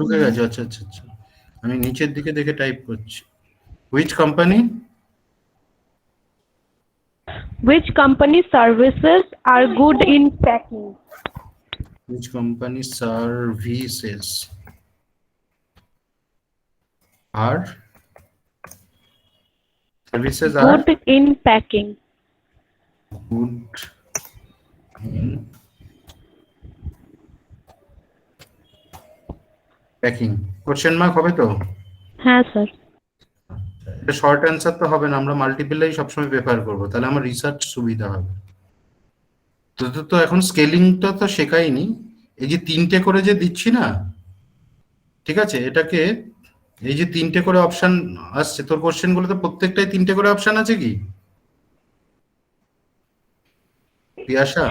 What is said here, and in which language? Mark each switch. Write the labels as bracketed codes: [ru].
[bn] ঢুকে গেছে আচ্ছা আচ্ছা আচ্ছা আমি নিচের দিকে দেখে টাইপ করছি [en] Which company Which company services are good in packing? which company services are Good in packing. good in packing [bn] question mark হবে তো হ্যাঁ স্যার। এটা শর্ট অ্যান্সার তো হবে না আমরা মাল্টিপলাই সবসময় প্রেফার করবো তাহলে আমার রিসার্চ সুবিধা হবে তো এখন স্কেলিংটা তো শেখাইনি এই যে তিনটে করে যে দিচ্ছি না ঠিক আছে এটাকে এই যে তিনটে করে অপশন আসছে তোর কোশ্চেন গুলোতে প্রত্যেকটাই তিনটে করে অপশন আছে কি পিয়াসা